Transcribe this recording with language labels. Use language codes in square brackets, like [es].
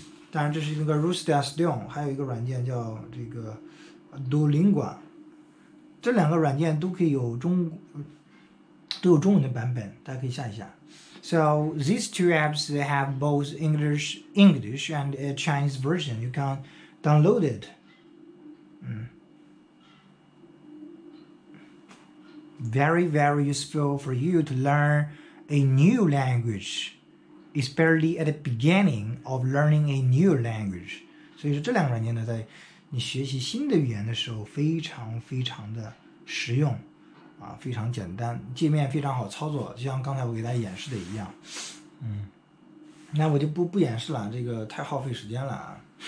[zh] 当然这是那个 Rustia， 还有一个软件叫这个 Duolingo， 这两个软件都可以有中文的版本，大家可以下一下。 [en] So these two apps have both English and a Chinese version. You can download it. Very, very useful for you to learn a new language, especially at the beginning of learning a new language. [zh] 所以说这两个软件呢，在你学习新的语言的时候，非常非常的实用啊，非常简单，界面非常好操作，就像刚才我给大家演示的一样。那我就不演示了，这个太耗费时间了啊。